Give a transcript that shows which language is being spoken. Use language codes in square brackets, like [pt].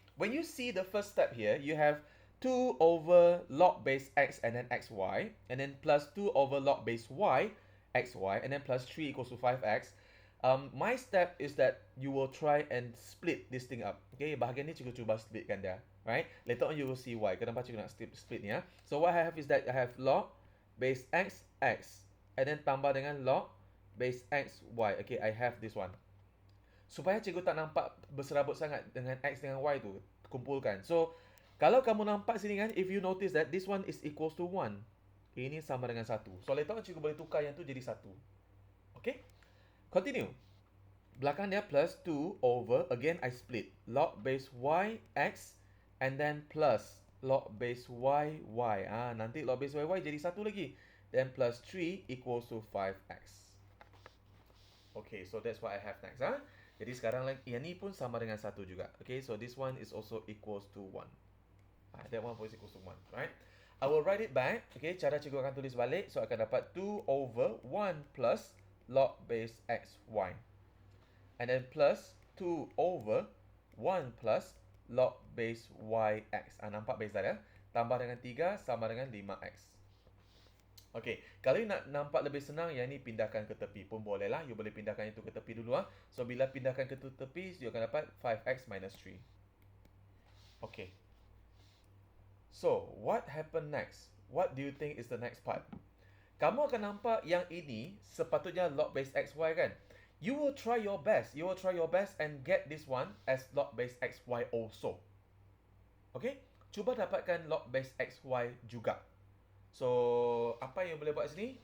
[en] When you see the first step here, you have 2 over log base x and then xy, and then plus 2 over log base y, xy, and then plus 3 equals to 5x. My step is that you will try and split this thing up. Okay, [ms] bahagian ni cikgu cuba splitkan dia. [en] Right? Later on you will see why. [ms] Kenapa cikgu nak split ni ya. [en] So what I have is that I have log base x, x. And then [ms] tambah dengan [en] log base x, y. Okay, I have this one. [ms] Supaya cikgu tak nampak berserabut sangat dengan x dengan y tu. Kumpulkan. [en] So, [ms] kalau kamu nampak sini kan, [en] if you notice that this one is equals to 1. [ms] Ini sama dengan 1. [en] So, later on [ms] cikgu boleh tukar yang tu jadi 1. [en] Okay? Continue. [ms] Belakang dia [en] plus 2 over, again I split, log base y, x, and then plus log base y, y. [ms] Nanti [en] log base y, y [ms] jadi 1 lagi. [en] Then plus 3 equals to 5x. Okay, so that's what I have next. [ms] Jadi sekarang yang ni pun sama dengan 1 juga. [en] Okay, so this one is also equals to 1. That one is equals to 1, right? I will write it back. Okay, [ms] cara cikgu akan tulis balik. [en] So [ms] akan dapat [en] 2 over 1 plus log base x, y. And then plus 2 over 1 plus log base y, x. [ms] Nampak base dah ya? Tambah dengan 3 sama dengan 5x. Okay, kalau nak nampak lebih senang, yang ni pindahkan ke tepi pun boleh lah. You boleh pindahkan itu ke tepi dulu. So, bila pindahkan ke tepi, you akan dapat 5x minus 3. Okay. [en] So, what happened next? What do you think is the next part? [ms] Kamu akan nampak yang ini sepatutnya log base xy kan? [en] You will try your best. You will try your best and get this one as log base xy also. [ms] Okay? Cuba dapatkan log base xy juga. So, apa yang boleh buat sini?